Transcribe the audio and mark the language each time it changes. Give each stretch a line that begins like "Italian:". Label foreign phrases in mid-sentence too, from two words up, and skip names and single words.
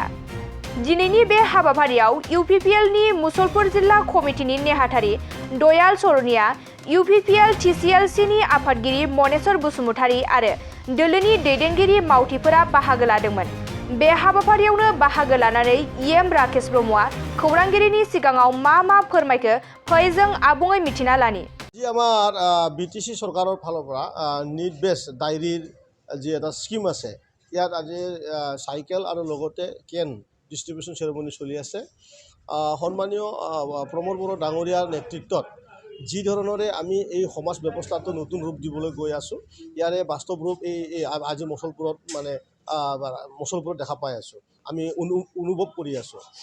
Bodo: दिनैनि बे हाबाफारियाव इउपिपिएलनि मुसलपुर जिल्ला कमिटिनि नेहाथारि दयाल सरनिया, इउपिपिएल टिसिएलसिनि आफादगिरि मनेश्वर बसुमतारी आरो दोलोनि दैदेनगिरि मावथिफोरा बाहागो लादोंमोन। बे हाबाफारियावनो बाहागो लानानै इएम राकेश ब्रह्मआ खौरांगिरिनि सिगाङाव मा फोरमायखो फै जों आबुङै मिथिना लानि।
Assamese: জী আমাৰ বিটিচি চৰকাৰৰ ফালৰ পৰা
English: need based
Assamese: ডায়েৰীৰ যি এটা স্কিম আছে, ইয়াত আজি চাইকেল আৰু লগতে
English: cane distribution ceremony
Assamese: চলি আছে। সন্মানীয় প্ৰমোদ বড়ো ডাঙৰীয়াৰ নেতৃত্বত যি ধৰণৰে আমি এই সমাজ ব্যৱস্থাটো নতুন ৰূপ দিবলৈ গৈ আছোঁ, ইয়াৰে বাস্তৱ ৰূপ এই আজি মুছলপুৰত মুছলপুৰত দেখা পাই আছোঁ, আমি অনুভৱ কৰি আছোঁ।